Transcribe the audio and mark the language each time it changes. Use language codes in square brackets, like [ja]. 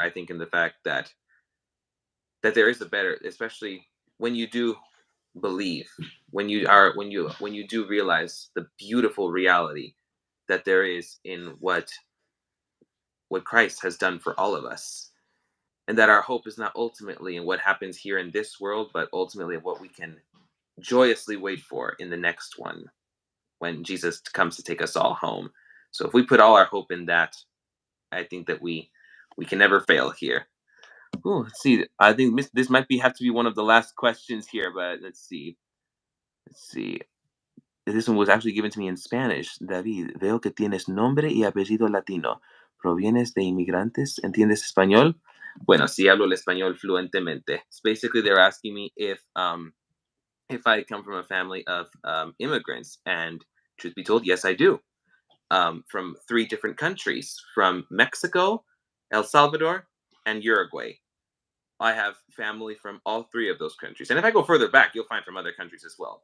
[en] I think in the fact that there is a better, especially when you do believe, when you do realize the beautiful reality that there is in what Christ has done for all of us, and that our hope is not ultimately in what happens here in this world, but ultimately what we can joyously wait for in the next one, when Jesus comes to take us all home. So if we put all our hope in that, I think that we can never fail here. Ooh, let's see. I think this might be have to be one of the last questions here, but let's see. Let's see. This one was actually given to me in Spanish. [es] David, veo que tienes nombre y apellido latino. ¿Provienes de inmigrantes? ¿Entiendes español? Bueno, sí hablo el español fluentemente. [en] It's basically, they're asking me if I come from a family of immigrants, and truth be told, yes, I do. From three different countries, from Mexico, El Salvador, and Uruguay. I have family from all three of those countries. And if I go further back, you'll find from other countries as well.